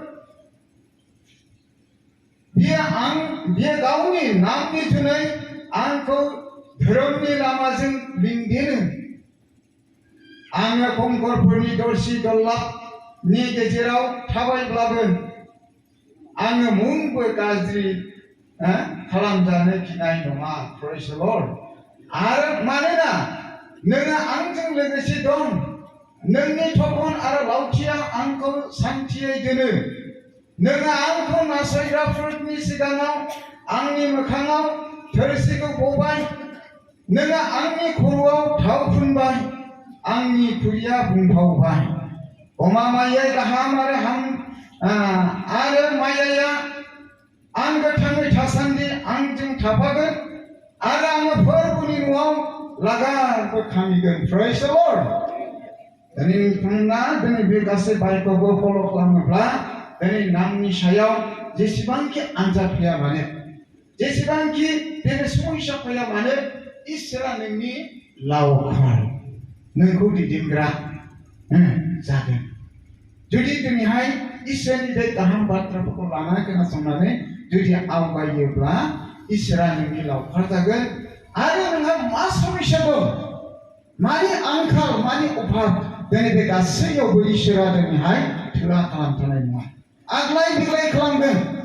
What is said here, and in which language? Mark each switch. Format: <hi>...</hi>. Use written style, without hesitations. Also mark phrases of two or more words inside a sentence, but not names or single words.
<brx>बियो गावनि नामनि जुनै आंखौ धोरोमनि लामाजों लिंदेनो आङो खंखरफोरनि दरसि दरलाबनि गेजेराव थाबायब्लाबो आङो मुंबो गाज्रि खालामजानो गिनाय नङा</brx> <en>praise the Lord</en> <brx>आरो मानोना नोङो आंजों लोगोसे दं नोंनि थखन आरो लावथिया आंखौ सान्थियै दोनो नोङो आंखौ नासयग्राफोरनि सिगाङाव आंनि मोखाङाव थोरसिखौ बबाय नोङो आंनि खर'आव थाव फुनबाय आंनि खुरिया बुंफावबाय गमामायै गाहाम आरो मायाया आं गोथाङै थासान्दि आंजों थाफागोन आरो आङो फोरबोनि न'आव लागारबो खामिगोन</brx> <en>praise the Lord</en> <brx>दिनै नोंथांमोना दिनै बे गासै बाइबेलखौ फल' खालामोब्ला दिनै नामनि सायाव जेसेबांखि आनजाद फैया मानो जेसेबांखि दिनै समस्या फैया मानो इसोरा नोंनि लावखार नोंखौ दैदेनग्रा जागोन जुदि दिनैहाय इसोरनि बे गाहाम बाथ्राफोरखौ लानानै खोनासंनानै जुदि आवगायोब्ला इसोरा नोंनि लावखार जागोन आरो नोंहा मा समस्या दं मानि आंखाल मानि अभाब दिनै बे गासैयावबो इसोरा दिनैहाय थोआ खालामथारनाय नङा आग्लाय बिग्लाय खालामगोन</brx>